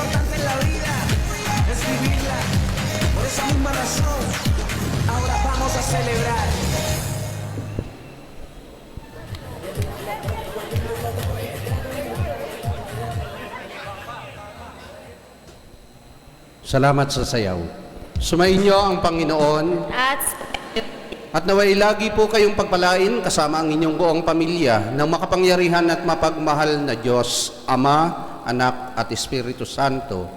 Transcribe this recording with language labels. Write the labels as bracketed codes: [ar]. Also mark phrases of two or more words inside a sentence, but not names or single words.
[es] importante en la vida es vivirla. Por esa misma razón, ahora vamos a celebrar. [tl] Salamat sa sayaw. Sumainyo ang Panginoon at naway lagi po kayong pagpalain kasama ang inyong buong pamilya ng makapangyarihan at mapagmahal na Diyos, Ama, Anak at Espiritu Santo.